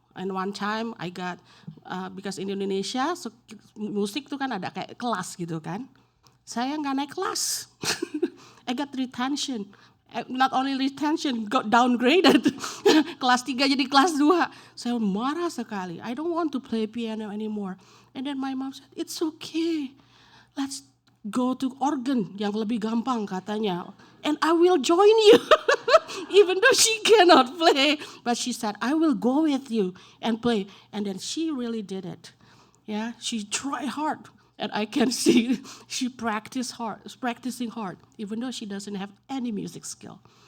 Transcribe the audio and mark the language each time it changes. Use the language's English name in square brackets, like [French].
[English] And one time I got because in Indonesia [Indonesian] musik tuh kan ada kayak kelas gitu kan. Saya nggak naik kelas. [English] I got retention. Not only retention, got downgraded. [Indonesian] Kelas 3 jadi kelas 2. Saya marah sekali. [English] I don't want to play piano anymore. And then my mom said, it's okay. Let's go to organ [Indonesian] yang lebih gampang katanya. [English] And I will join you. Even though she cannot play. But she said, I will go with you and play. And then she really did it. Yeah, she tried hard. And I can see she practicing hard, even though she doesn't have any music skill.